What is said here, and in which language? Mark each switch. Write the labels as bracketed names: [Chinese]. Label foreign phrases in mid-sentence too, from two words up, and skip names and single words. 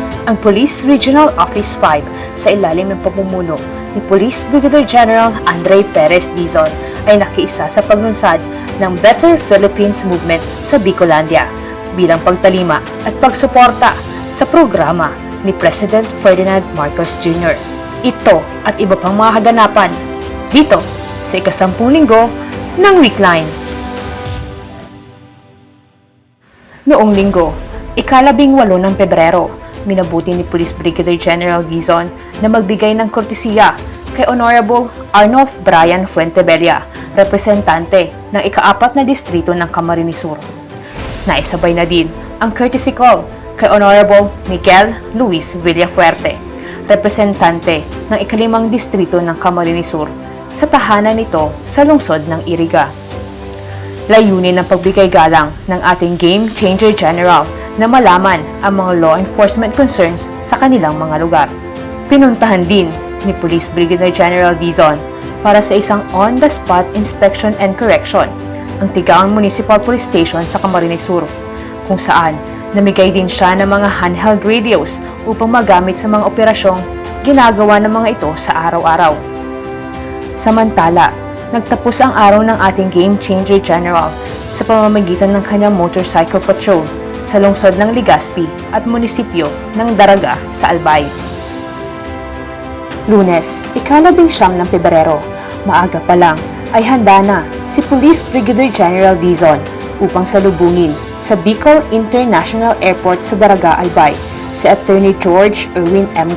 [Filipino] Ang Police Regional Office 5 sa ilalim ng pamumuno ni Police Brigadier General Andre Perez Dizon ay nakiisa sa paglunsad ng Better Philippines Movement sa Bicolandia bilang pagtalima at pagsuporta sa programa ni President Ferdinand Marcos Jr. Ito at iba pang mga kaganapan dito sa ika-10 linggo ng Weekline. Noong linggo, ika-18 ng Pebrero, minabuti ni Police Brigadier General Dizon na magbigay ng kortesiya kay Honorable Arnulf Brian Fuentebella, representante ng ika-4 na distrito ng Camarines Sur. Naisabay na din ang [English] courtesy call [Filipino] kay Honorable Miguel Luis Villafuerte, representante ng ika-5 distrito ng Camarines Sur sa tahanan nito sa lungsod ng Iriga. Layunin ng pagbigay galang ng ating Game Changer General na malaman ang mga [English] law enforcement concerns [Filipino] sa kanilang mga lugar. Pinuntahan din ni Police Brigadier General Dizon para sa isang [English] on-the-spot inspection and correction [Filipino] ang Tigaon Municipal Police Station sa Camarines Sur, kung saan namigay din siya ng mga [English] handheld radios [Filipino] upang magamit sa mga operasyong ginagawa ng mga ito sa araw-araw. Samantala, nagtapos ang araw ng ating Game Changer General sa pamamagitan ng kanyang [English] motorcycle patrol [Filipino] sa lungsod ng Legazpi at munisipyo ng Daraga sa Albay. Lunes, ika-19 ng Pebrero, maaga pa lang ay handa na si Police Brigadier General Dizon upang salubungin sa Bicol International Airport sa Daraga, Albay si Attorney George Erwin M.